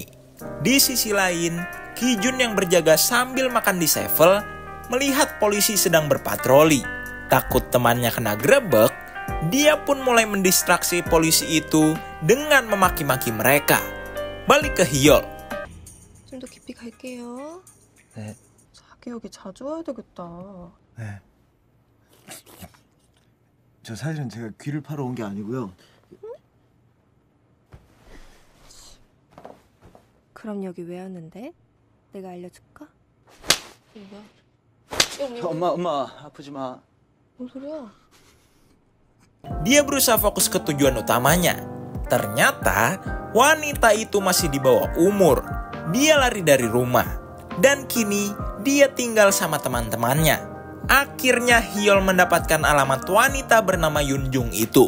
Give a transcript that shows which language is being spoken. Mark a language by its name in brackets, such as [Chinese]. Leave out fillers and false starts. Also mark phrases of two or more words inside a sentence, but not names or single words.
[Indonesian] Di sisi lain, Kijun yang berjaga sambil makan di Sevel melihat polisi sedang berpatroli. Takut temannya kena grebek, dia pun mulai mendistraksi polisi itu dengan memaki-maki mereka. Balik ke Hyol. [Korean] 좀 더 깊이 갈게요. 네. 자기 여기 자주 와야 되겠다. 네. 저 사실은 제가 귀를 파러 온 게 아니고요. 그럼 여기 왜 왔는데? 내가 알려줄까? 엄마 아프지 마. 뭔 소리야? [Indonesian] Dia berusaha fokus ke tujuan utamanya. Ternyata wanita itu masih di bawah umur. Dia lari dari rumah. Dan kini dia tinggal sama teman-temannya. Akhirnya Hyol mendapatkan alamat wanita bernama Yunjung itu.